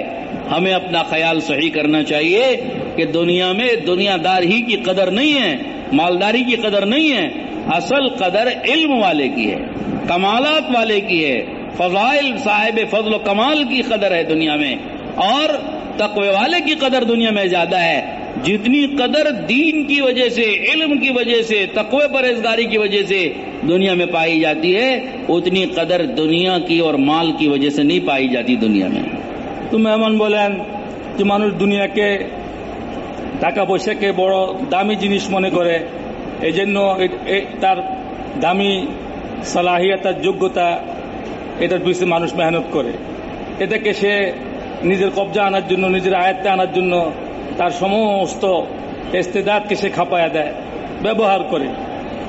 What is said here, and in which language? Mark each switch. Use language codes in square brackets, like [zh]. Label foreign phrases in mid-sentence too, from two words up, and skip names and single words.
[ur] ہمیں اپنا خیال صحیح کرنا چاہیے کہ دنیا میں دنیا دار ہی کی قدر نہیں ہے، مالداری کی قدر نہیں ہے، اصل قدر علم والے کی ہے، کمالات والے کی ہے، فضائل صاحب فضل و کمال کی قدر ہے دنیا میں، اور تقوی والے کی قدر دنیا میں زیادہ ہے۔ جتنی قدر دین کی وجہ سے، علم کی وجہ سے، تقوی پرہیزگاری کی وجہ سے دنیا میں پائی جاتی ہے اتنی قدر دنیا کی اور مال کی وجہ سے نہیں پائی جاتی دنیا میں۔ [bn] تو মেহমান বলেন যে মানুষ দুনিয়াকে টাকা পয়সাকে বড় দামি জিনিস মনে করে, এই জন্য তার দামি সালাহিয়াত, তার যোগ্যতা, এটার পিছনে মানুষ মেহনত করে, এটাকে সে নিজের কবজা আনার জন্য, নিজের আয়ত্তে আনার জন্য তার সমস্ত ইস্তেদাদকে সে খাপায়া দেয়, ব্যবহার করে।